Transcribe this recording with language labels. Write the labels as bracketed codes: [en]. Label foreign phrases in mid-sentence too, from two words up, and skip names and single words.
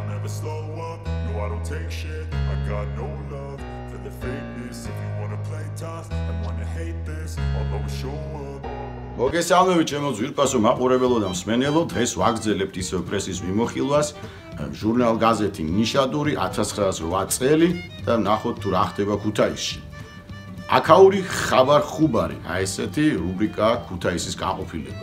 [en] never slow up. No, I don't take shit. I got no love for the fakeness. If you wanna play tough and wanna hate this, I'll always show up. [ka] მოგესალმებით ჩემო ძვირფასო მაყურებელო და მსმენელო, დღეს ვაგრძელებთ ისევ პრესის მიმოხილვას ჟურნალ გაზეთი ნიშადური 1908 წელი და ნახოთ თუ რა ხდება ქუთაისში. აქაური ხაბარ ხუბარი, აი ესეთი რუბრიკაა ქუთაისის განყოფილება.